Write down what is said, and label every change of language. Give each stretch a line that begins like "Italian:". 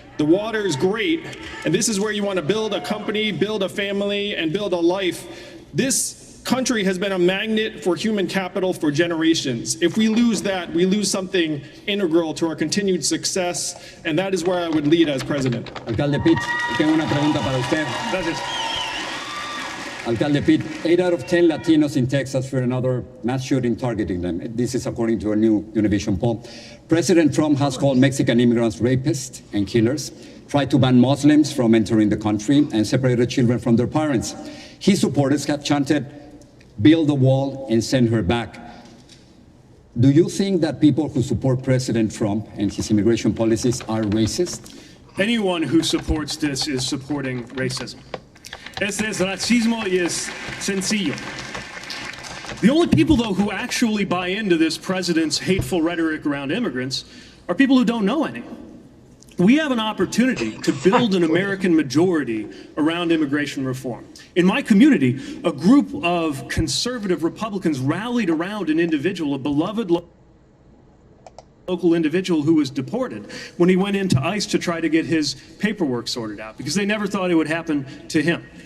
English: The water is great, and this is where you want to build a company, build a family, and build a life. This country has been a magnet for human capital for generations. If we lose that, we lose something integral to our continued success, and that is where I would lead as president.
Spanish: Alcalde Pitt, tengo una pregunta para usted. Gracias.
English: Alcalde Pitt, 8 out of 10 Latinos in Texas fear another mass shooting targeting them. This is according to a new Univision poll. President Trump has called Mexican immigrants rapists and killers, tried to ban Muslims from entering the country, and separated children from their parents. His supporters have chanted, build a wall and send her back. Do you think that people who support President Trump and his immigration policies are racist? Anyone who supports this is supporting racism.
Spanish: Este es racismo y es sencillo.
English: The only people, though, who actually buy into this president's hateful rhetoric around immigrants are people who don't know any. We have an opportunity to build an American majority around immigration reform. In my community, a group of conservative Republicans rallied around an individual, a beloved local individual who was deported when he went into ICE to try to get his paperwork sorted out, because they never thought it would happen to him.